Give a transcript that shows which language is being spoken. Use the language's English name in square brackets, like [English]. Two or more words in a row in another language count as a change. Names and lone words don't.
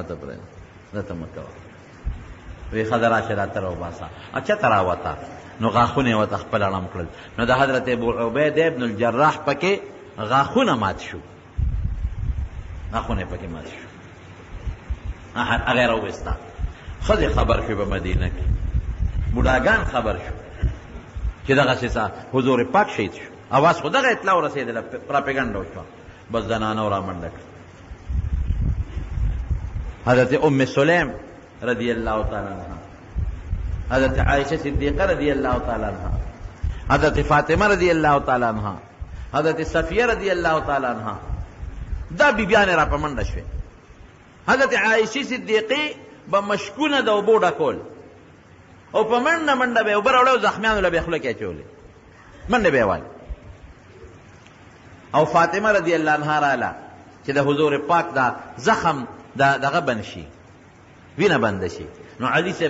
[Pashto] ته پرېږده دا ته مه کوه وی ښځه راشه را ته راوباسه اچه ته راوته نو غاښونه یې ورته خپل اړم کړل نو د حضرت ابو عبید ابن الجراح پکې غاښونه مات شو غاښونه یې پکې مات شو هغه یې راوویسته ښځې خبر شو په مدینه کې بوډاګان خبر شو چې دغسې حضور پاک شهید شو اواز خو دغه اطلاع ورسېدله پراپیګنډه وشوه بس زنانه را منډه کړه حضرت ام سلیم [Arabic] رضی اللہ تعالی عنہ [Pashto] حضرت عائشہ صدیقہ [Arabic] رضی اللہ تعالی عنہ [Pashto] حضرت فاطمہ [Arabic] رضی اللہ تعالی عنہ [Pashto] حضرت صفیہ [Arabic] رضی اللہ تعالی عنہ [Pashto] دا بیبیان را پمنډه شوه حضرت عائشہ صدیقہ بمشکونه د اوبو ډکول او په منډه به اوبه راوړل زخمیانو له به خوله کې اچولې منډه به وایي او فاطمه [Arabic] رضی الله عنها [Pashto] رااله چې د حضور پاک دا زخم دغه بند شي وینه بند شي نو علي صاحب